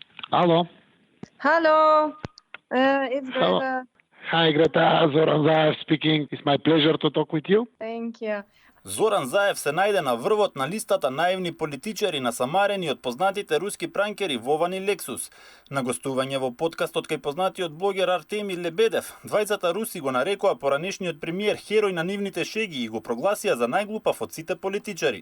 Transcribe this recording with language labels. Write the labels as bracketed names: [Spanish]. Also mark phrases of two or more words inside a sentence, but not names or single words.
[English] Hello. Hello, it's Hello. Greta. Hi, Greta. Zoran Zaev speaking. It's my pleasure to talk with you. Thank you. [Macedonian] Зоран Заев се најде на врвот на листата наивни политичари насамарени од познатите руски пранкери Вован и Лексус. На гостување во подкастот кај познатиот блогер Артемий Лебедев, двајцата руси го нарекоа поранешниот премиер херој на нивните шеги и го прогласија за најглупав од сите политичари.